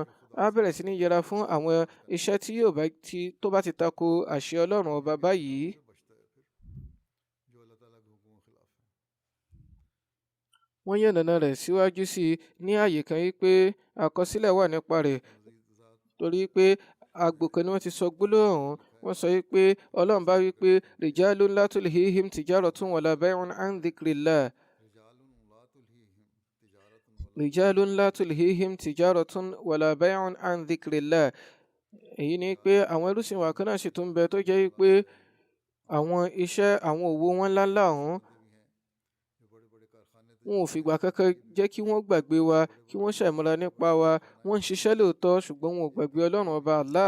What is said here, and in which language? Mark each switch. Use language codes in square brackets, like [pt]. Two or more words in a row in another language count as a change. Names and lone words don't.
[yo] Á bẹ̀rẹ̀ sí ní yẹra fún àwọn iṣẹ́ tó bá ti tako àṣẹ ọlọ́run ọba báyìí. Wọ́n yànnàná rẹ̀ síwájú sí i ní àyè kan wípé àkọsílẹ̀ wà nípa rẹ̀, torí pé àgbò kan ni wọ́n ti sọ gbólóhùn ọ̀hún. Wọ́n sọ wípé ọlọ́run bá wípé [ar] رجال لا تلهيهم تجارة ولا بيع عن ذكر الله. رجال لا تلهيهم تجارة ولا بيع عن ذكر الله. [yo] Èyí ni pé àwọn ẹrúsìn wa kan náà sì tún bẹ tó jẹ́ wípé àwọn iṣẹ́ àwọn òwò wọn ńláńlá ọ̀hún, wọn ò fìgbà kankan jẹ́ kí wọ́n gbàgbé wa, kí wọ́n ṣàìmọ̀ra nípa wa. Wọ́n ń ṣiṣẹ́ lóòótọ́ ṣùgbọ́n wọn ò gbàgbé Ọlọ́run ọba Allah.